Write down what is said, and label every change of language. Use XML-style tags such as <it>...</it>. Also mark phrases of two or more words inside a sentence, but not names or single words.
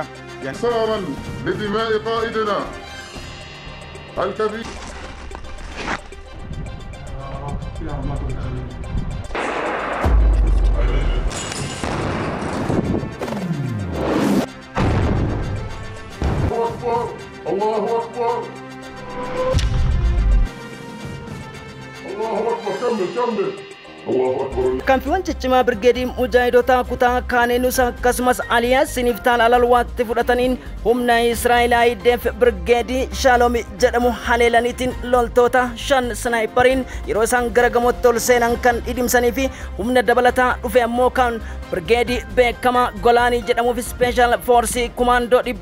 <ar>سارا لدماء قائدنا الكبير الله أكبر الله أكبر كمل</ar> <om>kan fi wancichimaa birgeedii mujaahidota kutaa kaaneenus akkasumas aliyaas siniftaan alalwaatti fudhataniin humna Israa'elaayideef birgeedii Shaaloomi jedhamu haleelaniitiin loltoota 5 snaayipariin yeroo isaan gara gamootti ol seenan kan dhidhimsanii fi humna dabalataa dhufe ammoo kan birgeedii beekamaa Golaanii jedhamuuf</om> <en>Special Force Commando</en>